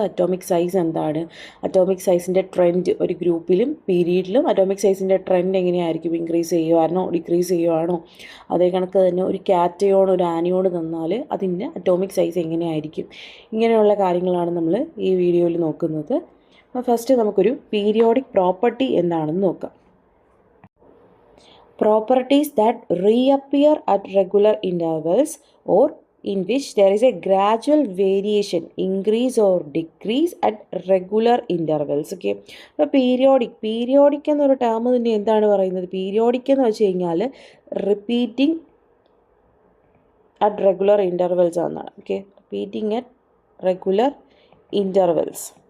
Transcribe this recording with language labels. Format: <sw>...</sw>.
<ml>Atomic size എന്താണ്, atomic സൈസിൻ്റെ trend, ഒരു ഗ്രൂപ്പിലും പീരീഡിലും atomic സൈസിൻ്റെ trend എങ്ങനെയായിരിക്കും, ഇൻക്രീസ് ചെയ്യുവാണോ ഡിക്രീസ് ചെയ്യുവാണോ, അതേ കണക്ക് തന്നെ ഒരു കാറ്റയോൺ ഒരു ആനിയോൺ തന്നാൽ അതിൻ്റെ അറ്റോമിക് സൈസ് എങ്ങനെയായിരിക്കും, ഇങ്ങനെയുള്ള കാര്യങ്ങളാണ് നമ്മൾ ഈ വീഡിയോയിൽ നോക്കുന്നത്. ഫസ്റ്റ് നമുക്കൊരു പീരിയോഡിക് പ്രോപ്പർട്ടി എന്താണെന്ന് നോക്കാം.</ml> <en>Properties that reappear at regular intervals or in which there is a gradual variation, increase or decrease at regular intervals.</en> <ml>Okay, അപ്പോൾ പീരിയോഡിക് എന്നൊരു ടേം തന്നെ എന്താണ് പറയുന്നത്? പീരിയോഡിക് എന്ന് വെച്ച് കഴിഞ്ഞാൽ</ml> <en>repeating at regular intervals</en> <ml>എന്നാണ്.</ml> <en>Okay, repeating at regular intervals.</en>